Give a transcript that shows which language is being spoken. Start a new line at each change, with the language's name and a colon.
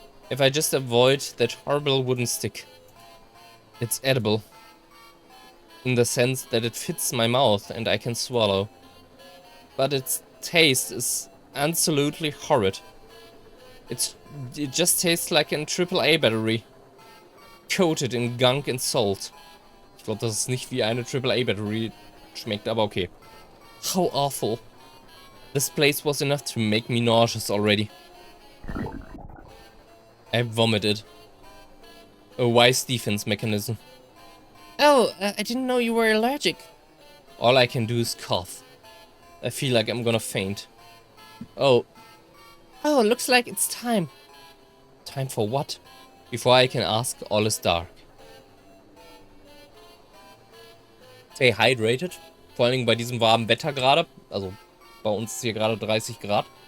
English: If I just avoid that horrible wooden stick. It's edible. In the sense that it fits my mouth and I can swallow. But its taste is absolutely horrid. It just tastes like a AAA battery. Coated in gunk and salt.
German: Ich glaube, das ist nicht wie eine AAA battery schmeckt, aber okay.
English: How awful. This place was enough to make me nauseous already. I vomited. A wise defense mechanism. Oh, I didn't know you were allergic. All I can do is cough. I feel like I'm gonna faint. Oh, looks like it's time. Time for what? Before I can ask, all is dark. Stay hydrated.
German: Vor allen Dingen bei diesem warmen Wetter gerade. Also bei uns ist hier gerade 30 Grad.